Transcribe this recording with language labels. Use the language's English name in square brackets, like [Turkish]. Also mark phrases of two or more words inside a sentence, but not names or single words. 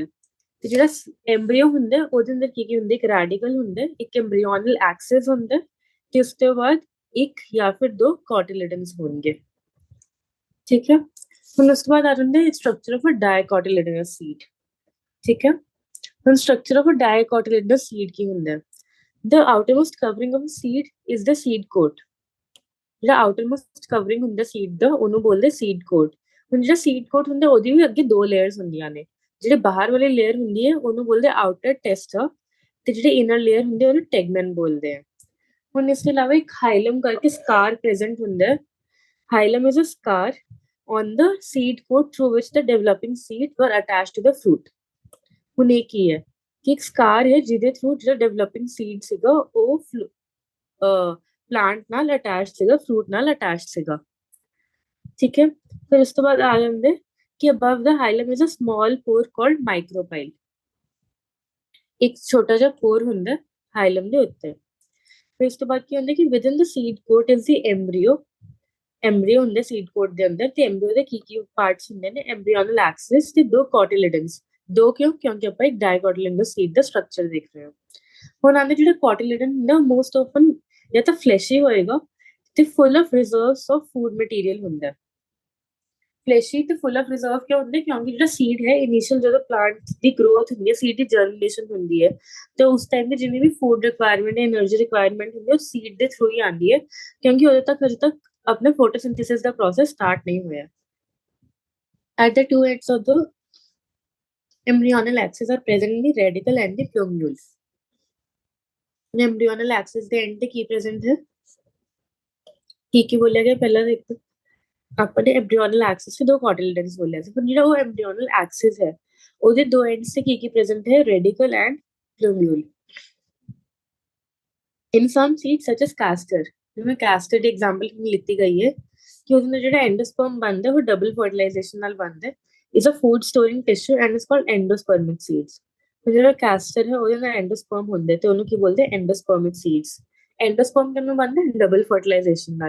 [Punjabi] ਤੇ ਜਿਹੜਾ ਐਮਬ੍ਰੀਓ ਹੁੰਦਾ ਉਹਦੇ ਅੰਦਰ ਕੀ ਹੁੰਦਾ, ਇੱਕ ਰੈਡੀਕਲ ਹੁੰਦਾ, ਇੱਕ [English] embryonal axis [Punjabi] ਹੁੰਦਾ ਤੇ ਉਸ ਤੋਂ ਬਾਅਦ ਇੱਕ ਜਾਂ ਫਿਰ ਦੋ ਕੋਟਿਲਿਡਨਸ ਹੋਣਗੇ। ਠੀਕ ਹੈ। ਹੁਣ ਉਸ ਤੋਂ ਬਾਅਦ ਆ ਜਾਂਦਾ ਹੈ [English] structure of a dicotyledonous seed. [Punjabi] ਠੀਕ ਹੈ। ਹੁਣ [English] structure of a dicotyledonous seed [Punjabi] ਕੀ ਹੁੰਦਾ ਹੈ? [English] The outermost covering of a seed is the seed coat। [Punjabi] ਜਿਹੜਾ [English] outermost covering [Punjabi] ਹੁੰਦਾ ਸੀਡ ਦਾ ਉਹਨੂੰ ਬੋਲਦੇ [English] seed coat. [Punjabi] ਹੁਣ ਜਿਹੜਾ [English] seed coat [Punjabi] ਹੁੰਦਾ ਉਹਦੀ ਵੀ ਅੱਗੇ ਦੋ ਲੇਅਰਸ ਹੁੰਦੀਆਂ ਨੇ। ਜਿਹੜੇ ਬਾਹਰ ਵਾਲੀ ਲੇਅਰ ਹੁੰਦੀ ਹੈ ਉਹਨੂੰ ਬੋਲਦੇ [English] outer testa, [Punjabi] ਤੇ ਜਿਹੜੇ [English] inner layer [Punjabi] ਹੁੰਦੇ ਉਹਨੂੰ ਟੈਗਮਨ ਬੋਲਦੇ ਆ। ਹੁਣ ਇਸ ਤੋਂ ਇਲਾਵਾ ਇੱਕ ਹਾਈਲਮ ਕਰਕੇ [English] scar present [Punjabi] ਹੁੰਦਾ ਹੈ। [English] hilum is a scar on the seed coat through which the developing seed were attached to the fruit। [Punjabi] ਹੁਣ ਇਹ ਕੀ ਹੈ ਕਿ ਇੱਕ ਸਕਾਰ ਹੈ ਜਿਹਦੇ ਥਰੂ ਜਿਹੜਾ [English] developing seed [Punjabi] ਸੀਗਾ ਉਹ ਪਲਾਂਟ ਨਾਲ ਅਟੈਚ ਸੀਗਾ, ਫਰੂਟ ਨਾਲ ਅਟੈਚ ਸੀਗਾ। ਠੀਕ ਹੈ। ਫਿਰ ਉਸ ਤੋਂ ਬਾਅਦ ਆ ਜਾਂਦੇ ਕਿ [English] above the hilum is a small pore called micropyle। [Punjabi] ਇੱਕ ਛੋਟਾ ਜਿਹਾ ਪੋਰ ਹੁੰਦਾ ਹਾਈਲਮ ਦੇ ਉੱਤੇ। ਫਿਰ ਉਸ ਤੋਂ ਬਾਅਦ ਕੀ ਹੁੰਦਾ ਕਿ [English] within the seed coat is the embryo। [Punjabi] ਐਮਬ੍ਰੀਓ ਹੁੰਦੇ [English] seed coat [Punjabi] ਦੇ ਅੰਦਰ, ਤੇ ਐਮਬ੍ਰੀਓ ਦੇ ਕੀ ਪਾਰਟਸ ਹੁੰਦੇ ਨੇ, [English] embryonal axis [Punjabi] ਤੇ ਦੋ ਕੋਟਿਲਿਡਨਸ। ਦੋ ਕਿਉਂ? ਕਿਉਂਕਿ ਆਪਾਂ ਇੱਕ [English] dicotyledonous seed [Punjabi] ਦਾ ਸਟਰਕਚਰ ਦੇਖ ਰਹੇ ਹਾਂ। ਹੁਣ ਆਂਦੇ ਜਿਹੜਾ ਕੋਟਿਲਿਡਨ ਹੁੰਦਾ [English] most often [Punjabi] ਜਾਂ ਤਾਂ ਫਲੈਸ਼ੀ ਹੋਏਗਾ ਤੇ [English] full of reserves of food material [Punjabi] ਹੁੰਦਾ। ਫਲੈਸ਼ੀ ਤੇ [English] full of reserve [Punjabi] ਕਿਉਂ ਹੁੰਦੇ? ਕਿਉਂਕਿ ਜਿਹੜਾ ਸੀਡ ਹੈ ਇਨੀਸ਼ੀਅਲ ਜਦੋਂ ਪਲਾਂਟ ਦੀ ਗਰੋਥ ਹੁੰਦੀ ਹੈ, ਸੀਡ ਦੀ ਜਰਮੀਨੇਸ਼ਨ ਹੁੰਦੀ ਹੈ, ਤੇ ਉਸ ਟਾਈਮ ਤੇ ਜਿੰਨੀ ਵੀ [English] food requirement [Punjabi] ਹੈ, [English] energy requirement [Punjabi] ਹੁੰਦੀ ਹੈ, ਉਹ ਸੀਡ ਦੇ ਥਰੂ ਹੀ ਆਉਂਦੀ ਹੈ। ਕਿਉਂਕਿ ਉਦੋਂ ਤੱਕ ਅਜੇ ਤੱਕ [Hindi] अपने photosynthesis का process start नहीं हुआ। [English] At the two ends of the embryonal axis are present in the radicle and the plumule। embryonal axis [Punjabi] ਦੇ end ਤੇ ਕੀ present ਹੈ? ਕੀ ਬੋਲਿਆ ਗਿਆ ਪਹਿਲਾਂ? ਦੇਖੋ ਆਪਾਂ ਨੇ [English] embryonal axis [Punjabi] ਤੇ ਦੋ ਕੋਟਿਲਿਡਨਸ ਬੋਲਿਆ ਸੀ, ਪਰ ਜਿਹੜਾ ਉਹ [English] embryonal axis [Punjabi] ਹੈ ਉਹਦੇ ਦੋ ਐਂਡਸ ਤੇ ਕੀ present ਹੈ? [English] radicle and plumule। In some seeds such as castor, [Punjabi] ਜਿਵੇਂ castor ਦੀ ਐਗਜ਼ਾਮਪਲ ਲਿੱਤੀ ਗਈ ਹੈ ਕਿ ਉਹਦੇ ਨਾਲ ਜਿਹੜਾ ਐਂਡੋਸਪਰਮ ਬਣਦਾ ਉਹ [English] double fertilization [Punjabi] ਨਾਲ ਬਣਦਾ। [English] is a food storing tissue and is called endospermic seeds. [Punjabi] ਜਿਹੜਾ ਕੈਸਟਰ ਹੈ ਉਹਦੇ ਨਾਲ ਐਂਡੋਸਪਰਮ ਹੁੰਦੇ ਤੇ ਉਹਨੂੰ ਕੀ ਬੋਲਦੇ? [English] endospermic seeds. [Punjabi] ਐਂਡੋਸਪਰਮ ਕਿਵੇਂ ਬਣਦਾ? [English] double fertilization [Punjabi] ਨਾਲ।